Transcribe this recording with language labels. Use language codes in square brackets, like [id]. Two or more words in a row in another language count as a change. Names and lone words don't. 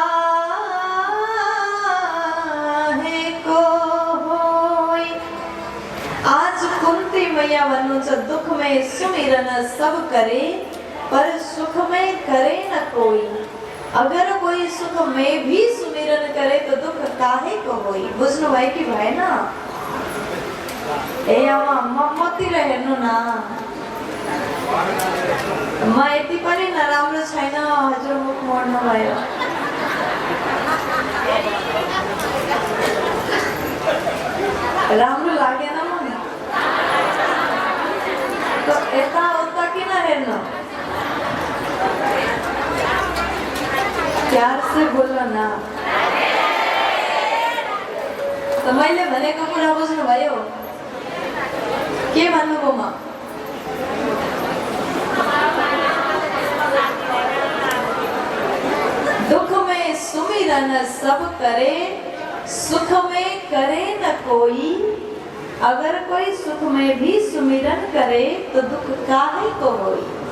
[ne] मैया भन्नुहुन्छ [hi] दुख में सुमिरन सब करे पर सुख में करे न कोई। अगर कोई सुख में भी सुमिरन करे तो दुख काहे को होई। [ne] बुझ्नु भयो कि भएन? ए आमा मतिर हेर्नु न, म यति पनि नराम्रो छैन, हजुर मुख मोड्नु भयो। राम्रो लागेन मलाई तो यता उता किन हेर्नु? [hi] प्यार से [ne] बोल्नु न। तो मैले भनेको कुरा बुझ्नु भयो? [hi] के अनुभव में दुख में सुमिरन सब करे, सुख में करे न कोई। अगर कोई सुख में भी सुमिरन करे तो दुख काहे को होई।